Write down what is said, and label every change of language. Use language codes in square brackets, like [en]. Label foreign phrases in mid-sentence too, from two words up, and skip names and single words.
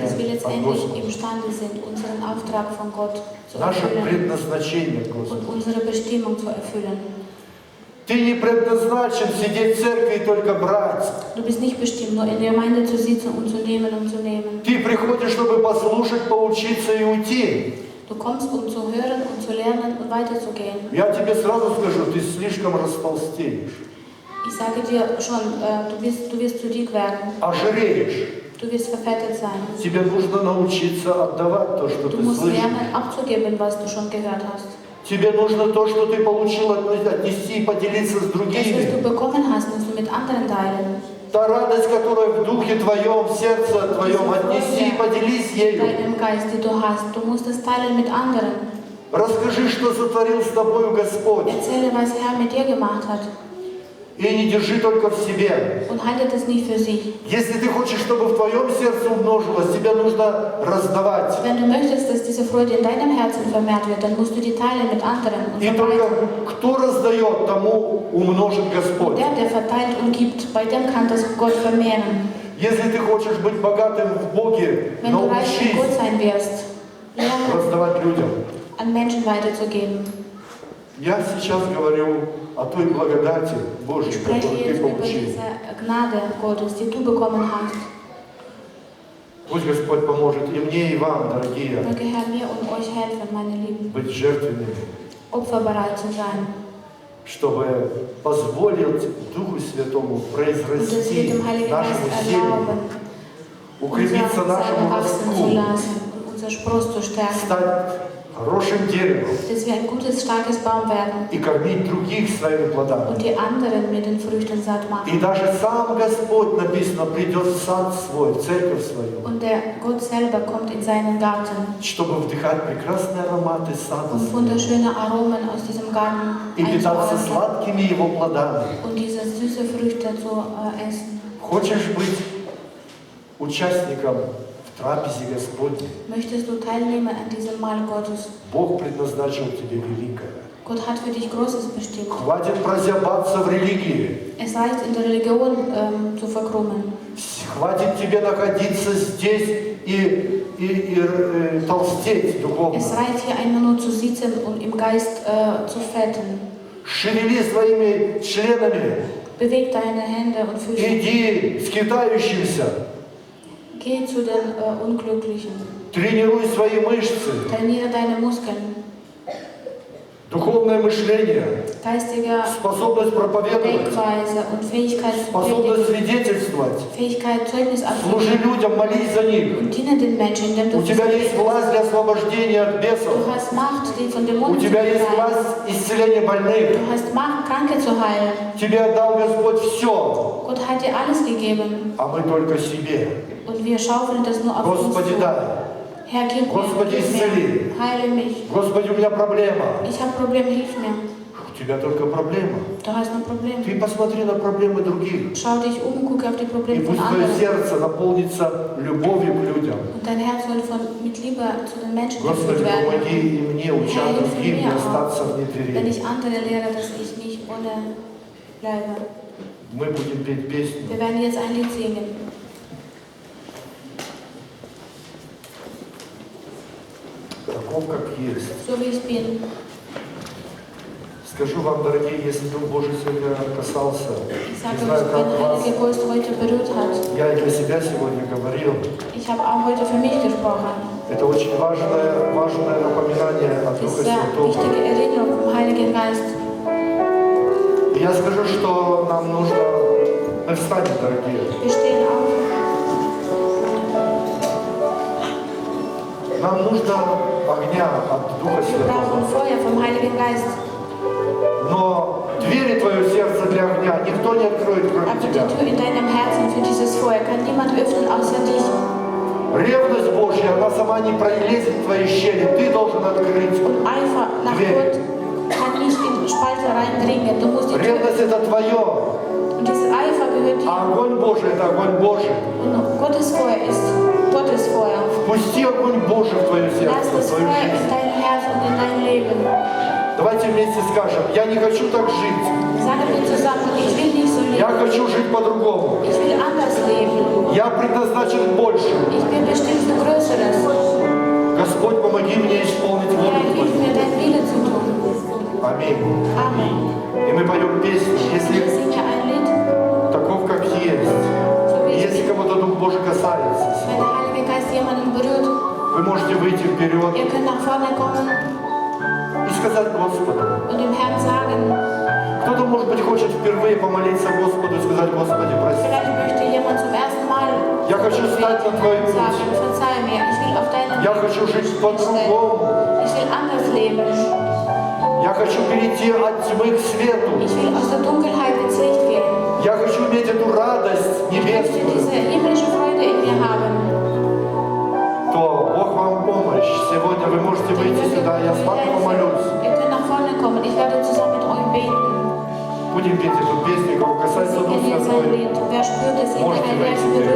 [de] Dass wir [ru] от [de] letztendlich [ru] Господа, [de] imstande sind, unseren Auftrag von Gott zu [ru] наше [de] erfüllen [ru] предназначение, Господи. [de] und unsere Bestimmung zu erfüllen. [ru] Ты не предназначен сидеть в церкви и только брать. [de] Du bist nicht bestimmt, nur in der Gemeinde zu sitzen und zu nehmen und zu nehmen. [ru] Ты приходишь, чтобы послушать, поучиться и уйти. [de] Du kommst, um zu hören und zu lernen und weiterzugehen. [ru] Я тебе сразу скажу, ты слишком растолстеешь, [de] Ich sage dir schon, du wirst zu dick werden. [ru] ожиреешь. [de] Du wirst verfettet sein. [ru] Тебе нужно научиться отдавать то, что [de] Du [ru] ты [de] musst [ru] слышишь. [de] lernen, abzugeben, was du schon gehört hast. [ru] Тебе нужно то, что ты получил, отнести и поделиться с [de] Das, was [ru] другими. [de] du bekommen hast, musst du mit anderen teilen. [ru] Та радость, которая в духе твоем, в сердце твоем, отнеси и поделись ею. [de] Deinem Geist, die du hast, du musst es teilen mit anderen. [ru] Расскажи, что сотворил с тобою Господь. [de] Erzähle, was Herr mit dir gemacht hat. [ru] И не держи только в себе. [de] Und halte das nicht für sich. [ru] Если ты хочешь, чтобы в твоем сердце умножилось, тебе нужно раздавать. [de] Wenn du möchtest, dass diese Freude in deinem Herzen vermehrt wird, dann musst du die teilen mit anderen und [ru] И только [de] verbreiten. [ru] кто раздает, тому умножит Господь. [de] Der verteilt und gibt, bei dem kann das Gott vermehren. [ru] Если ты хочешь быть богатым в Боге, [de] Wenn du reich in Gott [ru] научись [de] sein wirst, lerne, [ru] раздавать людям. [de] an Menschen weiterzugeben. [ru] Я сейчас говорю о той благодати Божьей, [de] Ich spreche [ru] которую ты [de] jetzt über [ru] получил. [de] diese Gnade Gottes, die du bekommen hast. [ru] Пусть Господь поможет и мне, и вам, дорогие, [de] Möge Herr mir und euch helfen, meine Lieben, [ru] быть жертвенными, [de] opferbereit zu sein. [ru] чтобы позволить Духу Святому [de] Und dass wir [ru] произрасти [de] dem Heiligen Geist [ru] нашему семени [de] erlauben, [ru] укрепиться нашему [de] wachsen zu [ru] ростку, [de] lassen und unser Spross zu stärken. [ru] стать хорошим деревом [de] Dass wir ein gutes, starkes Baum werden [ru] и кормить других своими плодами. [de] und die anderen mit den Früchten satt [ru] И [de] machen. [ru] даже сам Господь, написано, придет в сад свой, в церковь свою, [de] Und der Gott selber kommt in seinen Garten, [ru] чтобы вдыхать прекрасные ароматы сада [de] um [ru] своего [de] wunderschöne Aromen aus diesem Garten [ru] и питаться [de] einzuatmen [ru] сладкими его плодами. [de] und diese süße Früchte zu essen. [ru] Хочешь быть участником в трапезе Господней? [de] Möchtest du teilnehmen an diesem Mahl Gottes? [ru] Бог предназначил тебе великое. [de] Gott hat für dich Großes bestimmt. [ru] Хватит прозябаться в религии. [de] Es reicht, in der Religion zu verkrümmen. [ru] Хватит тебе находиться здесь и толстеть духовно. [de] Es reicht hier einmal nur zu sitzen und im Geist zu fetten. [ru] Шевели своими членами. [de] Beweg deine Hände und Füße. [ru] Иди скитающимся. [de] Geh zu den Unglücklichen. [ru] Тренируй свои мышцы. [de] Trainiere deine Muskeln. [ru] Духовное мышление. [de] Geistige [ru] Способность проповедовать. [de] Denkweise und Fähigkeit zu [ru] Способность [de] predigen. [ru] свидетельствовать. [de] Fähigkeit, Zeugnis [ru] Служи [de] abzugeben. [ru] людям, молись за них. [de] Und diene den Menschen, indem du [ru] У тебя есть власть для освобождения от бесов. [de] Du hast Macht, die von [ru] У [de] Dämonen zu [ru] тебя есть [de] befreien. [ru] власть исцеления больных. [de] Du hast Macht, Kranke zu heilen. [ru] Тебе отдал Господь все, [de] Gott hat dir alles gegeben. [ru] а мы только себе. [de] Und wir schaufeln das nur auf uns [ru] Господи, [de] zu. [ru] дай. [de] Herr, gib [ru] Господи, [de] mir. [ru] исцели. [de] Heile mich. [ru] Господи, у меня проблема. [de] Ich habe Probleme, hilf mir. [ru] У тебя только проблема. [de] Du hast ein Problem. [ru] Ты посмотри на проблемы других. [de] Schau dich um, gucke auf die [ru] И [de] Probleme von [ru] пусть твое [de] anderen. [ru] сердце наполнится любовью к людям. [de] Und dein Herz soll mit Liebe zu den Menschen [ru] Господи, [de] gefüllt werden. [ru] помоги и мне, уча [de] Herr, hilf [ru] других, не [de] mir [ru] остаться в [de] auch, wenn [ru] неверии. [de] ich andere lehre, dass ich nicht ohne bleibe. [ru] Мы будем петь песню. [de] Wir werden jetzt ein Lied singen. [ru] Таков, как есть. [de] So wie ich bin. [ru] Скажу вам, дорогие, если Дух Божий сегодня касался, [de] Ich [ru] не [de] sage [ru] знаю, [de] euch, [ru] как [de] wenn der [ru] вас, [de] Heilige Geist heute berührt hat. [ru] я и для себя сегодня говорил, [de] Ich habe auch heute für mich gesprochen. [ru] это очень важное напоминание от [de] Das [ru] Духа [de] ist eine [ru] Святого. [de] wichtige Erinnerung vom Heiligen Geist. [ru] И я скажу, что нам нужно, мы встанем, дорогие, [de] Wir stehen auf. [ru] нам нужно огня от Духа [de] Wir brauchen [ru] Святого. [de] Feuer vom Heiligen Geist. [ru] Но двери твое сердце для огня никто не откроет, кроме [de] Aber die [ru] тебя. [de] Tür in deinem Herzen für dieses Feuer kann niemand öffnen außer dich. [ru] Ревность Божья, она сама не пролезет в твои щели, ты должен открыть. [de] Und Eifer nach [ru] Dверь. [de] Gott kann nicht in die Spalte reindringen. Du musst die Tür [ru] Ревность это твое, [de] Und dieses Eifer gehört dir. [ru] а огонь Божий это огонь Божий. [de] Und Gottes Feuer ist Gottes Feuer. [ru] Впусти огонь Божий в твое [de] Lass [ru] сердце, в [de] das [ru] твою [de] Feuer in [ru] жизнь. [de] dein Herz und in dein Leben. [ru] Давайте вместе скажем, я не хочу так жить, [de] Sagen wir zusammen, ich will nicht so [ru] я [de] leben. [ru] хочу жить по-другому. [de] Ich will anders leben. [ru] Я предназначен больше. [de] Ich bin bestimmt für Größeres. [ru] Господь, помоги мне исполнить [de] Herr, [ru] волю [de] hilf [ru] Твою. [de] mir, dein Wille zu tun. [ru] Аминь. [de] Amen. [ru] И мы поем песню, [de] Wir [ru] если [de] singen ein Lied, [ru] таков, как есть. [de] so wie ich [ru] Если [de] bin. [ru] кого-то Дух Божий касается, [de] Wenn der Heilige Geist jemanden berührt, [ru] вы можете выйти вперед [de] ihr könnt nach vorne kommen [ru] и сказать Господу. [de] und dem Herrn sagen, [ru] Кто-то, может быть, хочет впервые помолиться Господу и сказать, Господи, прости. [de] vielleicht möchte jemand zum ersten Mal [ru] Я хочу стать на Твой путь. [de] sagen, verzeih mir, ich will auf deinen [ru] Я [de] Weg [ru] хочу жить [de] stellen. [ru] по-другому. [de] Ich will anders leben. [ru] Я хочу перейти от тьмы к свету. [de] Ich will aus der Dunkelheit ins Licht gehen. [ru] Я хочу иметь эту радость [de] Ich möchte [ru] небесную. [de] diese himmlische Freude in mir haben. [ru] То Бог вам помощь. Сегодня вы можете выйти сюда, я с вами помолюсь. [de] Ihr könnt nach vorne kommen. Ich werde zusammen mit euch beten. [ru] Будем петь эту песню, кого [de] Wir [ru] касается Дух [de] singen jetzt ein [ru] Святой. [de] Lied. Wer spürt es in der [ru] Можете [de] Herz [ru] выйти